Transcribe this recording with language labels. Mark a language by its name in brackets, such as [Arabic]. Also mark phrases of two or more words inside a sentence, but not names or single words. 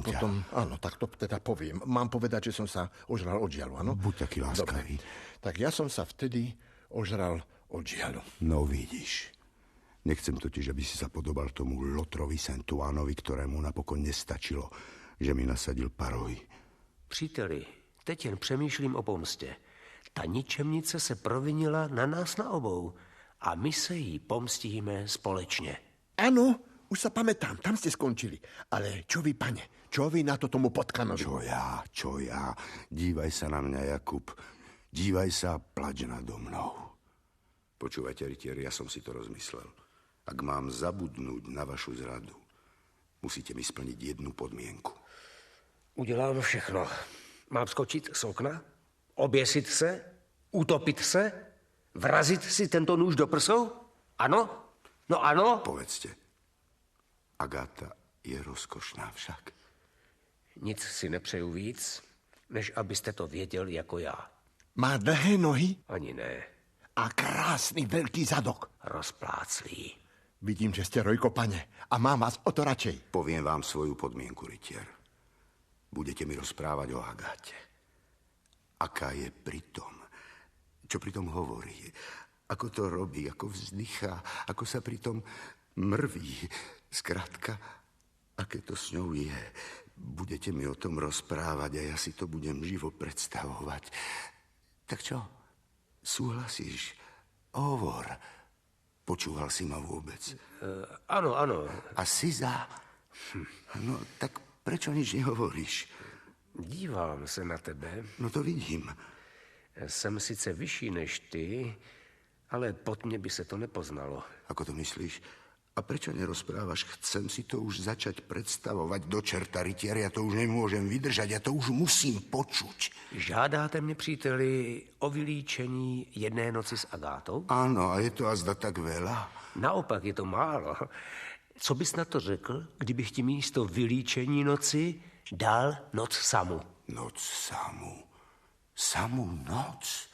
[Slovak] to potom, áno, tak to teda poviem. Mám povedať, že som sa ožral od žialu, áno? Buď taký láskavý. Dobre. Tak ja som sa vtedy ožral od žialu. No vidíš. Nechcem totiž, aby si sa podobal tomu Lotrovi Saint-Ouenovi, ktorému napokon nestačilo, že mi nasadil parohy. [Czech] Příteli, teď jen přemýšlím o pomstě. Ta ničemnice se provinila na nás na obou a my se jí pomstíme společně. [Slovak] Áno, už sa pamätám, tam ste skončili. Ale čo vy, pane? Čo vy na to tomu potkanovi? Čo ja? Dívaj sa na mňa, Jakub. Dívaj sa a plač nado mnou. Počúvajte, rytieri, ja som si to rozmyslel. Ak mám zabudnúť na vašu zradu, musíte mi splniť jednu podmienku. [Czech] Udělám všechno. Mám skočit z okna? Oběsit se? Utopit se? Vrazit si tento nůž do prsou? Ano? No ano? [Slovak] Povedzte. Agáta je rozkošná však. [Czech] Nic si nepřeju víc, než abyste to věděl jako já. [Slovak] Má dlhé nohy? [Czech] Ani ne. [Slovak] A krásny veľký zadok. [Czech] Rozpláclý. [Slovak] Vidím, že ste Rojko, pane. A mám vás o to radšej. Poviem vám svoju podmienku, rytier. Budete mi rozprávať o Agáte. Aká je pritom? Čo pritom hovorí? Ako to robí? Ako vzdychá? Ako sa pritom mrví? Skrátka, aké to s ňou je. Budete mi o tom rozprávať a ja si to budem živo predstavovať. Tak čo? Súhlasíš? Hovor. Počúval si ma vôbec? Áno, áno. A si za? No, tak prečo nič nehovoríš? [Czech] Dívám se na tebe. [Slovak] No to vidím. [Czech] Jsem sice vyšší než ty, ale pod mě by se to nepoznalo. [Slovak] Ako to myslíš? A prečo nerozprávaš? Chcem si to už začať predstavovať do čerta, rytier. Ja to už nemôžem vydržať, ja to už musím počuť. [Czech] Žádáte mě, příteli, o vylíčení jedné noci s Agátou? [Slovak] Áno, a je to azda tak veľa? Naopak, je to málo. [Czech] Co bys na to řekl, kdybych ti místo vylíčení noci dal noc samu? [Slovak] Noc samu? Samú noc?